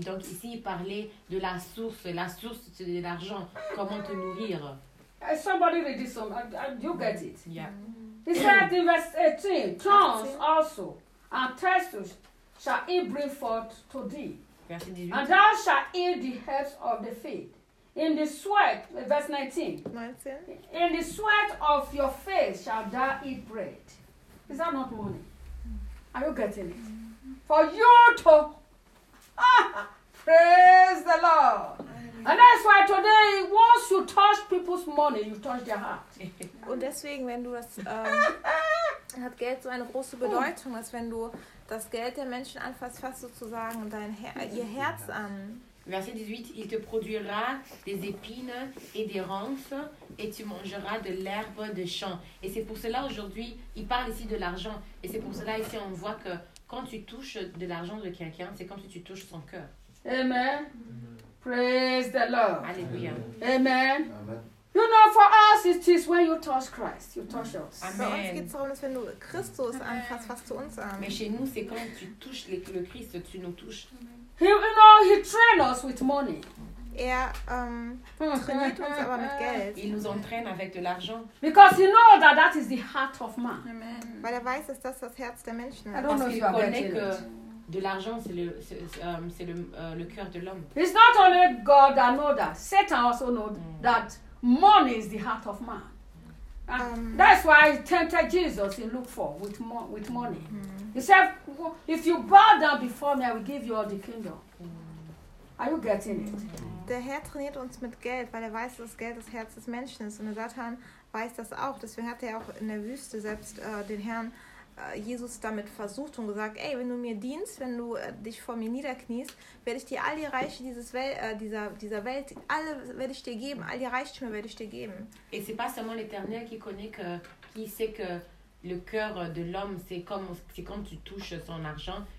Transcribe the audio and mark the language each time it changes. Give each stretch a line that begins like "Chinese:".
French: Donc ici, il parlait de la source c'est de l'argent, comment te nourrir.
English: Somebody read this song, you get it. Yeah. He said in verse 18, thorns also and thistles shall he bring forth to thee. And thou shalt eat the herbs of the field. In the sweat, verse 19. In the sweat of your face shalt thou eat bread. Is that not money? Are you getting it? For you to praise the Lord. And that's why today, once you touch people's money, you touch their heart.
German: Und deswegen, wenn du das, hat Geld so eine große Bedeutung, dass wenn du das Geld der Menschen anfasst, fasst sozusagen ihr Herz an.
French: Verset 18, il te produira des épines et des ronces, et tu mangeras de l'herbe de champ. Et c'est pour cela aujourd'hui, il parle ici de l'argent, et c'est pour cela ici on voit que quand tu touches de l'argent de quelqu'un, c'est comme si tu touches son cœur.
English: Amen. Praise the Lord. Alleluia. Amen. Amen. You know, for us, it is when you touch Christ, you touch us. Amen.
German: Für uns geht's darum, dass wenn du Christus anfasst, fasst du uns an.
French: Mais chez nous, c'est quand tu touches le Christ, tu nous touches.
English: You know, he trains us with money.
German: Trainiert uns aber mit Geld.
French: Il nous entraîne avec de l'argent.
English: Because he knows that that is the heart of man. Amen.
German: Weil weiß, dass das Herz der Menschen ist.
French: Parce qu'il connaît que de l'argent c'est le cœur de l'homme.
English: It's not only God that knows that. Satan also knows that money is the heart of man. That's why he tempted Jesus in Luke 4 with money. He said, if you bow down before me, I will give you all the kingdom. Are you getting it?
German: Der Herr trainiert uns mit Geld, weil weiß, dass Geld das Herz des Menschen ist. Und der Satan weiß das auch. Deswegen hat auch in der Wüste selbst den Herrn Jesus damit versucht und gesagt, ey, wenn du mir dienst, wenn du dich vor mir niederkniest, werde ich dir all die Reiche dieser Welt, alle werde ich dir geben, all die Reichtümer werde ich dir geben.
French: Et c'est pas seulement l'Éternel qui connaît que, qui sait que le cœur de l'homme, c'est comme tu touches son argent.